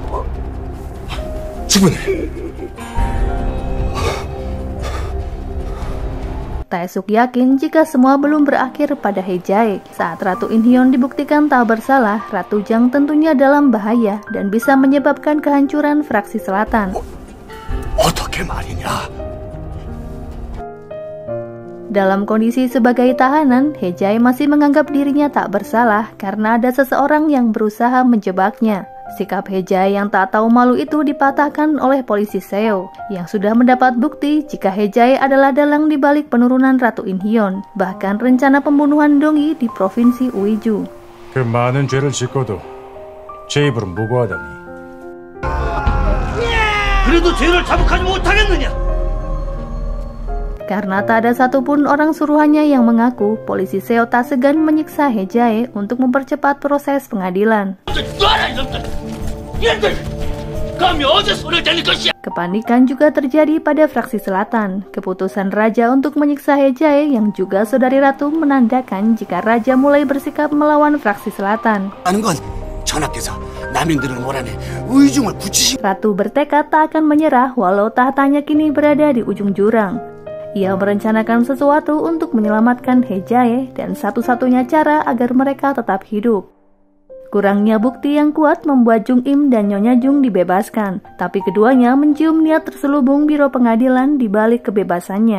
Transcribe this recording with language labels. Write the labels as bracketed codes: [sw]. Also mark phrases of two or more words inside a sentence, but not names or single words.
[ko] 주문을. [id] Taesuk yakin jika semua belum berakhir pada Hye-jae. Saat Ratu In-hyeon dibuktikan tak bersalah, Ratu Jang tentunya dalam bahaya dan bisa menyebabkan kehancuran fraksi selatan. [ko] 어떻게 말이냐? [id] Dalam kondisi sebagai tahanan, Hye-jae masih menganggap dirinya tak bersalah karena ada seseorang yang berusaha menjebaknya. Sikap Hye-jae yang tak tahu malu itu dipatahkan oleh polisi Seo yang sudah mendapat bukti jika Hye-jae adalah dalang di balik penurunan Ratu In-hyeon, bahkan rencana pembunuhan Dongyi di provinsi Uiju. [ko] 그 많은 죄를 짓고도 제 입으로 무고하다니. 그래도 죄를 자복하지 못하겠느냐? [id] Karena tak ada satupun orang suruhannya yang mengaku, polisi Seo tak segan menyiksa Hye-jae untuk mempercepat proses pengadilan. Kepanikan juga terjadi pada fraksi selatan. Keputusan Raja untuk menyiksa Hye-jae yang juga saudari Ratu menandakan jika Raja mulai bersikap melawan fraksi selatan. [ko] 하는 건 전하께서 남인들을 몰아내 의중을 굳히시. [id] Ratu bertekad tak akan menyerah walau tahtanya kini berada di ujung jurang. Ia merencanakan sesuatu untuk menyelamatkan Hye-jae dan satu-satunya cara agar mereka tetap hidup. Kurangnya bukti yang kuat membuat Jung Im dan Nyonya Jung dibebaskan, tapi keduanya mencium niat terselubung biro pengadilan di balik kebebasannya.